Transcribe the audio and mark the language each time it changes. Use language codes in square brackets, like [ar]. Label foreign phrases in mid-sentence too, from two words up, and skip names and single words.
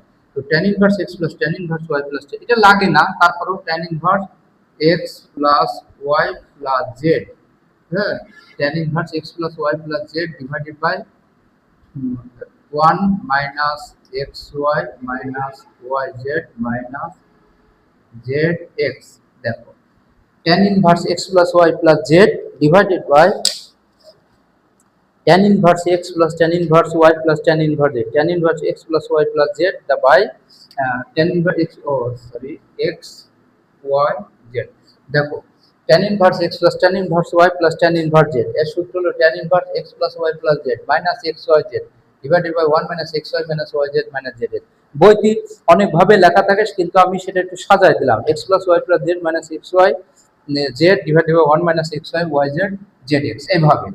[en] তো tan inverse x plus tan inverse y plus, [bn] এটা লাগে না, তারপরেও [en] tan inverse x plus y plus z, হ্যাঁ, tan inverse x plus y plus z divided by 1 - xy minus yz minus zx। [bn] দেখো, [en] tan inverse x plus y plus z divided by tan inverse x plus tan inverse y plus tan inverse z, tan inverse x plus y plus z the by tan inverse x, x y z। দেখো, tan inverse x plus tan inverse y plus tan inverse z [bn] এর সূত্র হলো [en] tan inverse x plus y plus z minus xyz divided by 1 - xy minus yz minus zz। [bn] বইটি অনেক ভাবে লেখা থাকে, কিন্তু আমি সেটা একটু সাজাই দিলাম, [en] x plus y plus z minus xy z divided by 1 - xy yz zx এইভাবে।